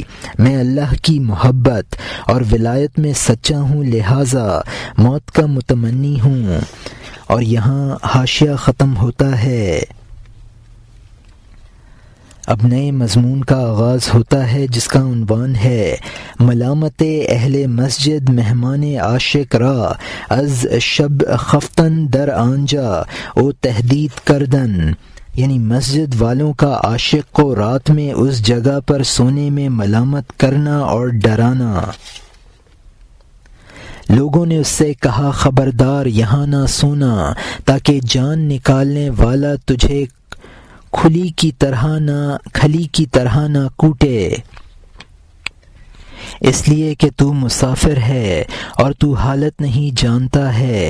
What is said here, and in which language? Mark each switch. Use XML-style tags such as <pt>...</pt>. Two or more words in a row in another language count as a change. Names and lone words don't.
<ur>میں اللہ کی محبت اور ولایت میں سچا ہوں لہٰذا موت کا متمنی ہوں۔ اور یہاں حاشیہ ختم ہوتا ہے۔ اب نئے مضمون کا آغاز ہوتا ہے جس کا عنوان ہے</ur> <fa>ملامت اہل مسجد مہمان عاشق را از شب خفتن در آنجا او تہدید کردن،</fa> <ur>یعنی مسجد والوں کا عاشق کو رات میں اس جگہ پر سونے میں ملامت کرنا اور ڈرانا۔ لوگوں نے اس سے کہا خبردار یہاں نہ سونا تاکہ جان نکالنے والا تجھے کھلی کی طرح نہ کوٹے، اس لیے کہ تو مسافر ہے اور تو حالت نہیں جانتا ہے۔</ur>